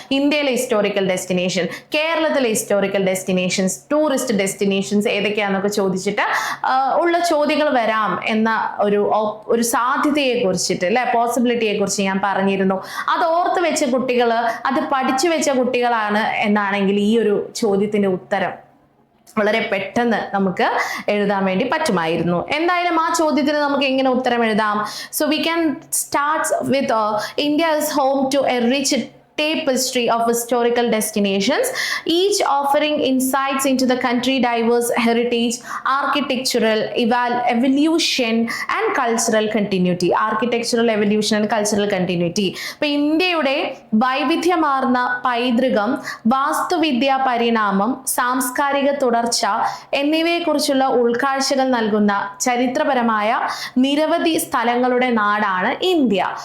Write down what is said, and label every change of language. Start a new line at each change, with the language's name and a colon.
Malayalam: ഇന്ത്യയിലെ historical destination, കേരളത്തിലെ historical destinations, tourist destinations ഏതൊക്കെയാണെന്നൊക്കെ ചോദിച്ചിട്ട് ഉള്ള ചോദ്യങ്ങൾ വരാം എന്ന ഒരു സാധ്യതയെ കുറിച്ചിട്ട് അല്ലെ, പോസിബിലിറ്റിയെ കുറിച്ച് ഞാൻ പറഞ്ഞിരുന്നു. അത് ഓർത്ത് വെച്ച കുട്ടികൾ, അത് പഠിച്ചു വെച്ച കുട്ടികളാണ് എന്നാണെങ്കിൽ ഈ ഒരു ചോദ്യത്തിന്റെ ഉത്തരം വളരെ പെട്ടെന്ന് നമുക്ക് എഴുതാൻ വേണ്ടി പറ്റുമായിരുന്നു. എന്തായാലും ആ ചോദ്യത്തിന് നമുക്ക് എങ്ങനെ ഉത്തരം എഴുതാം?
English: So we can start with India is home to a rich tapestry of historical destinations, each offering insights into the country diverse heritage, architectural evolution and cultural continuity. Architectural evolution and cultural continuity.
Malayalam: അപ്പോൾ ഇന്ത്യയുടെ വൈവിധ്യമാർന്ന പൈതൃകം, വാസ്തുവിദ്യ പരിണാമം, സാംസ്കാരിക തുടർച്ച എന്നിവയെക്കുറിച്ചുള്ള ഉൾക്കാഴ്ചകൾ നൽകുന്ന ചരിത്രപരമായ നിരവധി സ്ഥലങ്ങളുടെ നാടാണ് ഇന്ത്യ.